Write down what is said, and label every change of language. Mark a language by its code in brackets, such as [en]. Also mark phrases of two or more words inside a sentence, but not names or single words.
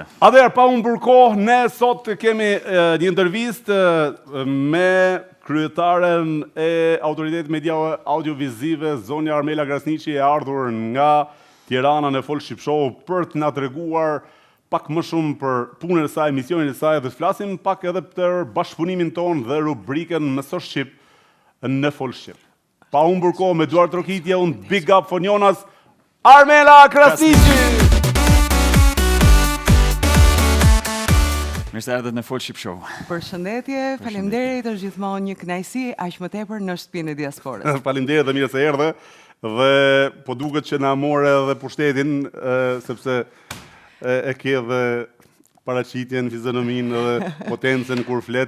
[sq] Atëherë, pa unë për kohë, ne sot kemi një intervistë me kryetaren e Autoritetit Mediave Audiovizive, zonja Armela Krasniqi, e ardhur nga Tirana në Fol Shqip Show për të na treguar pak më shumë për punën e saj, misionin e saj, dhe të flasim pak edhe për bashkëpunimin ton dhe rubrikën Mëso Shqip në Fol Shqip. Pa unë për kohë, me duar trokitje, unë [en] big up for [sq] Jonas Armela Krasniqi! Mirë se erdhët në Fol Shqip Show. Përshëndetje, faleminderit, është gjithmonë një kënaqësi, aq më tepër në shtëpinë e diasporës. Faleminderit dhe mirë se erdhe, dhe po duket që na more edhe pushtetin, sepse e ke dhe paraqitjen, fizionomin dhe potencën kur flet.